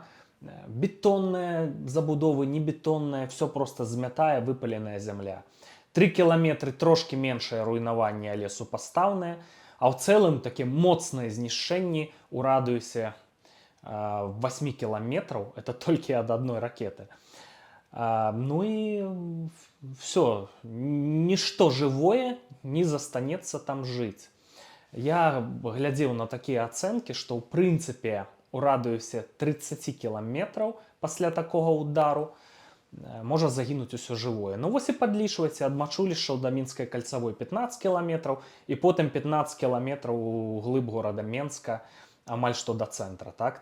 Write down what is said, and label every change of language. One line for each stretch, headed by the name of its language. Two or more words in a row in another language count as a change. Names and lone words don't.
Russian: Бетонные забудовы, не бетонные, все просто змятая, выпаленная земля.
Belarusian: 3 кіламетры трошки меншае руйнаванне, але супастаўнае, а ў цэлым такі моцныя знішчэнні ў радыусе 8 кіламетраў, это толькі ад адной ракеты.
Russian: Ну и все, ничто живое не застанется там жить.
Belarusian: Я глядзеў на такія ацэнкі, што ў прынцыпе у радыусе 30 кіламетраў пасля такога удару можа загінуць усё жывое. Ну вось і падлічвайце, ад Мачулішчаў да мінскай кальцавой 15 кіламетраў і потым 15 кіламетраў у глыб горада Менска, амаль што да цэнтра, так?